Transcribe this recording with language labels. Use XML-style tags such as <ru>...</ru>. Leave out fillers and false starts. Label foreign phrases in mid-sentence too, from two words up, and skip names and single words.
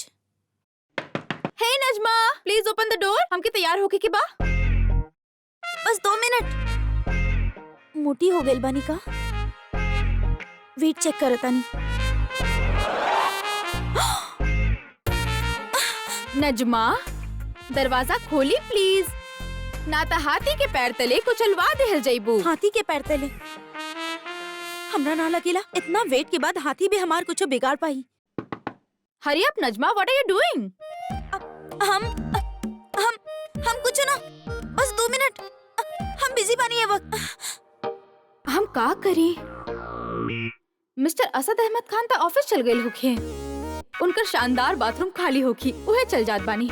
<en>Hey नजमा, please open the door.</en> <bho>हमके तैयार होके के बा। बस 2 मिनट। मोटी हो गई बानी का?</bho> <en>weight check</en> <bho>करतानी। नजमा, दरवाजा खोली प्लीज, ना तो हाथी के पैर तले कुचलवा देहल जइबू। हाथी के पैर तले? हमरा ना लगेला इतना वेट के बाद हाथी भी हमार कुछ बिगाड़ पाई।</bho> <en>hurry up नजमा, what are you doing?</en> <bho>हम कुछ ना, बस 2 मिनट। हम बिजी बानी ये वक्त। हम का करी? मिस्टर असद अहमद खान ता ऑफिस चल गए होखे, उनका शानदार बाथरूम खाली होखी, उहे चल जात बानी।</bho>